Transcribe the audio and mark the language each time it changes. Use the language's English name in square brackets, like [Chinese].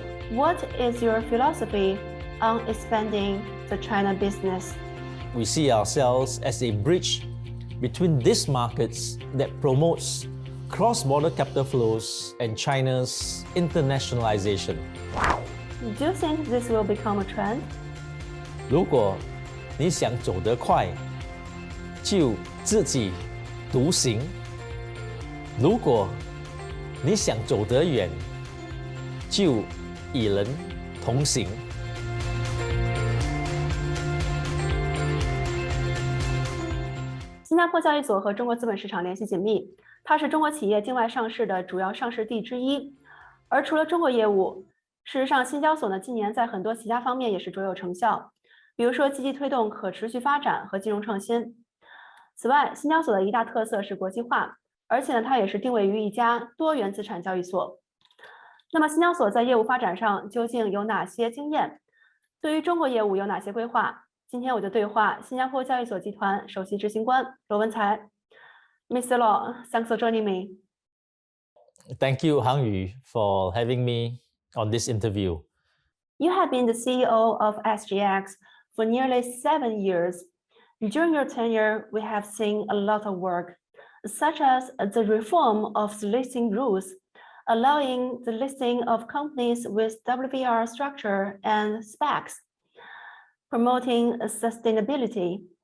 [English] What is your philosophy on expanding the China business? We see ourselves as a bridge between these markets that promotes cross-border capital flows and China's internationalization. Do you think this will become a trend? [Chinese] 如果你想走得快，就自己独行；如果你想走得远，就与人同行。新加坡交易所和中国资本市场联系紧密，它是中国企业境外上市的主要上市地之一。而除了中国业务，事实上，新交所呢今年在很多其他方面也是卓有成效，比如说积极推动可持续发展和金融创新。此外，新交所的一大特色是国际化，而且呢它也是定位于一家多元资产交易所。那么新交所在业务发展上究竟有哪些经验？对于中国业务有哪些规划？今天我就对话新加坡交易所集团首席执行官罗文才。 [English] Mr. Law, thanks for joining me. Thank you, Hang Yu, for having me on this interview. You have been the CEO of SGX for nearly 7 years. During your tenure, we have seen a lot of work, such as the reform of the listing rules, allowing the listing of companies with WVR structure and SPACs, promoting sustainability.